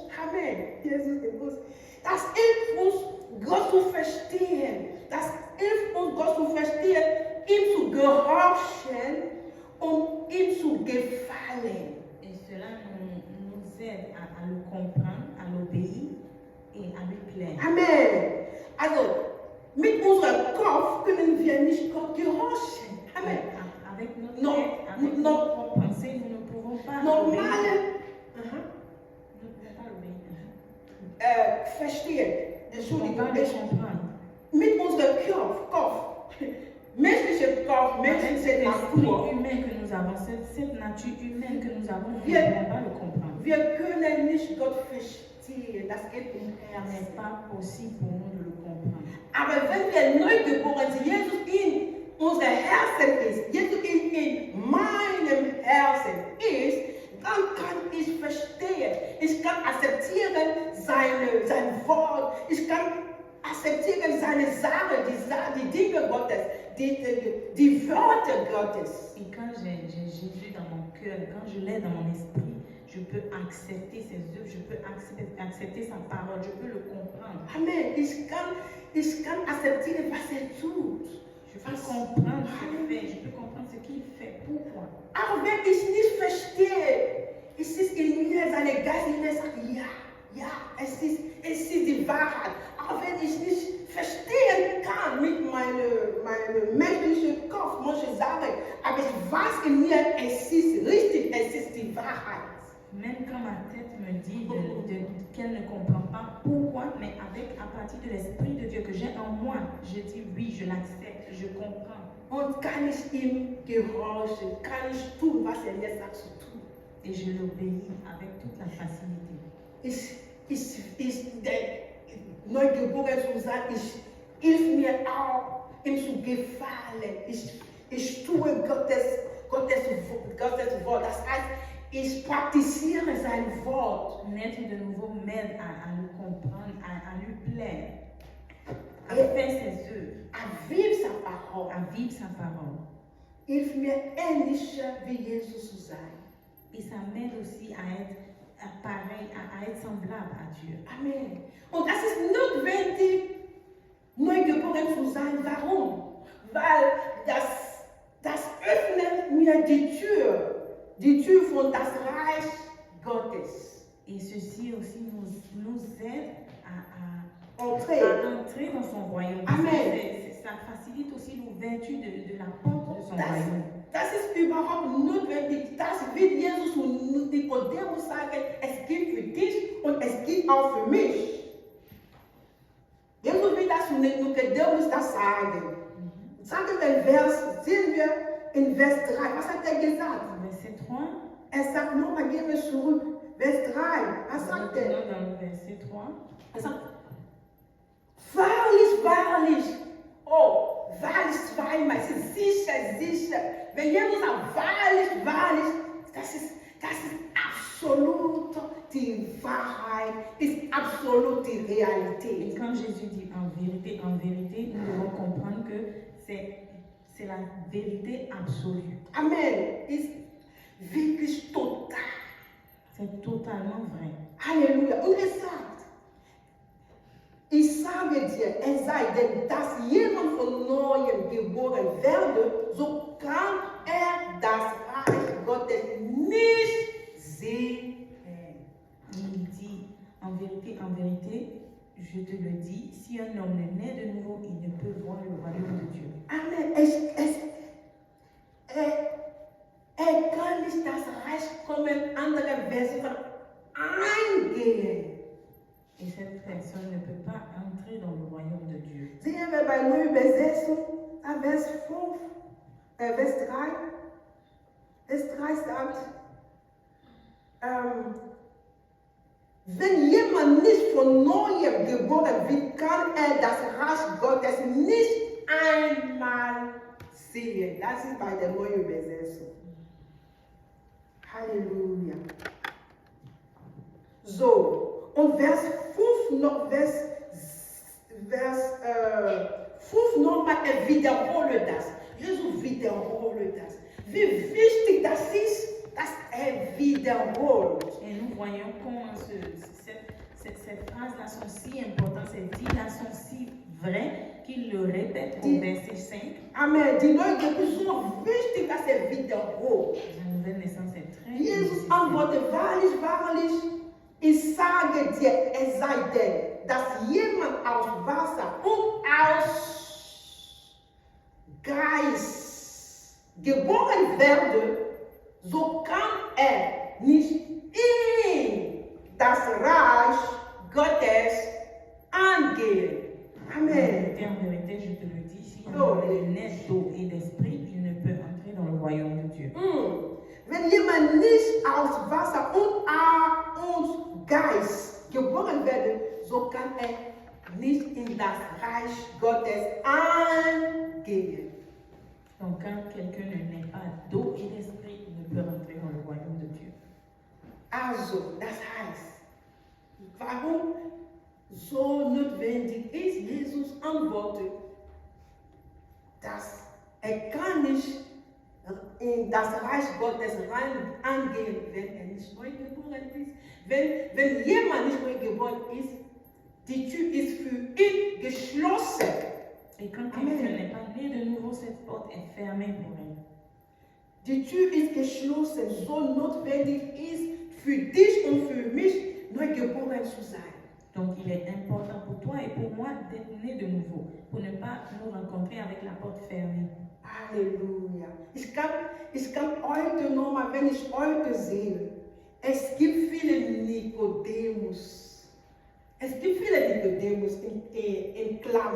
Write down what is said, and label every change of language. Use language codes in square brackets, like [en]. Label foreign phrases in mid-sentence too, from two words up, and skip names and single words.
[de] Amen. Jesus in uns. Das hilft uns, Gott zu verstehen. Ihm zu gehorchen und ihm zu gefallen. [fr] Et cela nous aide à le comprendre, à l'obéir et à lui plaire. Amen. [de] Also, mit unserem Kopf können wir nicht Gott gehorchen. Amen. [fr] Avec notre tête, avec notre pensée, nous ne pouvons pas obéir. pas l'obéir. [de] Verstehen. [fr] On [de] Entschuldigung. [fr] va le comprendre. [de] Mit unserem Kopf. Menschlicher Kopf, [fr] Avec [de] menschliche [fr] cet esprit [de] Natur. [fr] humain que nous avons, cette nature humaine que nous avons, nous ne [de] Wir- [fr] pouvons pas le comprendre. [de] Wir können nicht Gott verstehen. Das geht im [fr] Ce [de] Herzen. [fr] n'est pas possible pour nous de le comprendre. [de] Aber wenn wir neu geboren sind, Jesus in unser Herzen ist, Jesus in meinem Herzen ist, dann kann ich verstehen. Ich kann akzeptieren sein Wort. Ich kann akzeptieren seine Sache, die Dinge Gottes, die Wörter Gottes. [fr] Et quand j'ai Jésus dans mon cœur, quand je l'ai dans mon esprit, je peux accepter ses œuvres, je peux accepter sa parole, je peux le comprendre. Amen. [de] Ich kann akzeptieren, was tut. [fr] Je peux comprendre ce qu'il fait, je peux comprendre ce qu'il fait. Pourquoi? [de] Aber wenn ich nicht verstehe, es ist in mir seine Geist, in mir sagt, ja, es ist die Wahrheit. Aber wenn ich nicht verstehen kann mit meinem menschlichen Kopf, muss ich sagen, aber ich weiß in mir, es ist richtig, es ist die Wahrheit. [fr] Même quand ma tête me dit qu'elle ne comprend pas pourquoi, mais à partir de l'Esprit de Dieu que j'ai en moi, je dis oui, je l'accepte, je comprends. [de] Und kann ich ihm gehorchen, kann ich tun, was mir sagt zu tun. [fr] Et je l'obéis avec toute la facilité. [de] Neugeboren zu sein, hilf mir auch, ihm zu gefallen. Ich tue Gottes Wort. Das heißt, ich praktiziere sein Wort. [fr] Naître de nouveau m'aide à le comprendre, à lui plaire, à faire ses œuvres, À vivre sa parole. à vivre sa parole. [de] Hilf mir ähnlicher wie Jesus zu sein. [fr] Et ça m'aide aussi à être pareil, à être semblable à Dieu. Amen. [de] Und das ist notwendig, neugeboren zu sein. Warum? Weil das öffnet mir die Tür von das Reich Gottes. [fr] Et ceci aussi nous aide à Entrer. entrer dans son royaume. Amen. Ça facilite aussi l'ouverture de la porte de son royaume. [de] Das ist überhaupt notwendig. Das wird Jesus zu Nikodemus sagen, es gibt für dich und es gibt auch für mich. Jesus wird das zu Nikodemus das sagen. Sagen wir sehen wir in Vers 3. Was hat er gesagt? [fr] Verset 3. [de] Er sagt, nochmal gehen wir zurück. Vers 3. Was sagt er? [fr] Maintenant dans le verset 3. [de] Er sagt, wahrlich, wahrlich. Oh, wahrlich zweimal. Es ist sicher. Wenn Jesus sagt, wahrlich, das ist absolut die Wahrheit, ist absolut die [fr] Et [de] Realität. [fr] quand Jésus dit en vérité, nous devons comprendre que c'est la vérité absolue. [de] Amen. Ist wirklich total. [fr] C'est totalement vrai. Halleluja. [de] Und er sagt, ich sage dir, es sei denn, dass jemand von Neuem geboren werde, so kann er das Reich Gottes nicht sehen. [fr] Il dit, en vérité, je te le dis, si un homme ne naît de nouveau, il ne peut voir le royaume de Dieu. Amen. [de] Er kann nicht das Reich kommen, andere Versionen eingehen. [fr] Et cette personne ne peut pas entrer dans le royaume de Dieu. [de] Sehen wir bei Neue Übersetzung, Vers 5, Vers 3. Vers 3 sagt, wenn jemand nicht von Neuem geboren wird, kann er das Reich Gottes nicht einmal sehen. Das ist bei der Neuen Übersetzung. Halleluja. So, und Vers 5 nochmal, er wiederholt das. Jesus wiederholt das. Wie wichtig das ist, dass er wiederholt. [fr] Et nous voyons comment ces phrases-là sont si importantes, ces dits-là sont si vrais qu'il le répète au verset 5. Amen. [de] Die Leute sind so wichtig, dass er wiederholt. [fr] La nouvelle naissance est très [de] Jesus [fr] nécessaire. [de] antwortet, wahrlich, ich sage dir, es sei denn, dass jemand aus Wasser und aus Geist geboren werde, so kann er nicht in das Reich [fr] En vérité, je te le dis, si on est né d'eau et d'esprit, il ne peut entrer dans le royaume de Dieu. [de] Wenn jemand nicht aus Wasser und Geist geboren wird, so kann nicht in das Reich Gottes eingehen. [fr] Donc, quand quelqu'un ne naît pas d'eau et d'esprit, il ne peut rentrer dans le royaume de Dieu. [de] Also, das heißt, warum so notwendig ist, Jesus antwortet, dass kann nicht in das Reich Gottes angehen, wenn nicht neu geboren ist. Wenn jemand nicht neu geboren ist, die Tür ist für ihn geschlossen. [fr] Et quand quelqu'un n'est pas né de nouveau, cette porte est fermée pour elle. [de] Die Tür ist geschlossen, so notwendig ist für dich und für mich, neu geboren zu sein. [fr] Donc il est important pour toi et pour moi d'être né de nouveau, pour ne pas nous rencontrer avec la porte fermée. Halleluja. [de] Ich kann heute nochmal, wenn ich heute sehe, es gibt viele Nikodemus. Es gibt viele Nikodemus in Klammer.